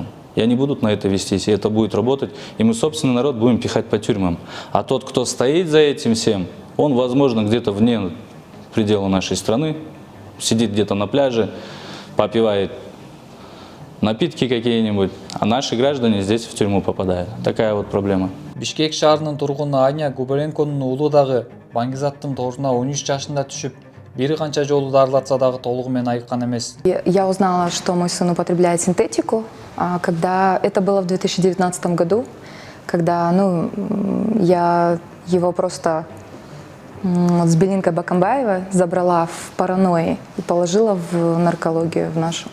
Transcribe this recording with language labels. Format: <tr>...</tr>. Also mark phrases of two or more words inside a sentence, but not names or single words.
<ru>И они будут на это вестись, и это будет работать. И мы, собственный народ, будем пихать по тюрьмам. А тот, кто стоит за этим всем, он, возможно, где-то вне пределы нашей страны, сидит где-то на пляже, попивает напитки какие-нибудь, а наши граждане здесь в тюрьму попадают. Такая вот проблема.</ru> <ky>Бишкек шаарынын тургуну Аня Губеренконун уулу дагы Баңгизаттын торуна 13 жашында түшүп, бир канча жолу дарылатса дагы толугу менен айыккан эмес.</ky> <ru>Я узнала, что мой сын употребляет синтетику, когда это было в 2019 году, когда я его просто с Белинкой Бакамбаева забрала в паранойи и положила в наркологию в нашу.</ru>